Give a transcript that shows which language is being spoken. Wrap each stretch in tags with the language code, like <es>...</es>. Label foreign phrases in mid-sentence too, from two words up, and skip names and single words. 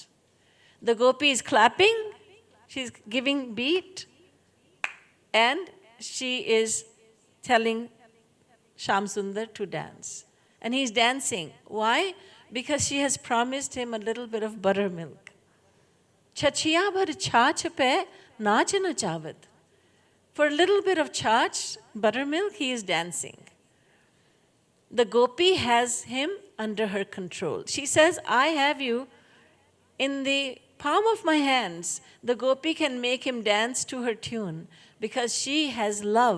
<en>The gopi is clapping, she's giving beat, and she is telling Shamsundar to dance. And he's dancing. Why? Because she has promised him a little bit of buttermilk.</en> <hi>छछिया भर छाछ पे नाच नचावत.</hi> <en>For a little bit of chach, buttermilk, he is dancing. The gopi has him under her control. She says, I have you in the palm of my hands. The gopi can make him dance to her tune because she has love.</en>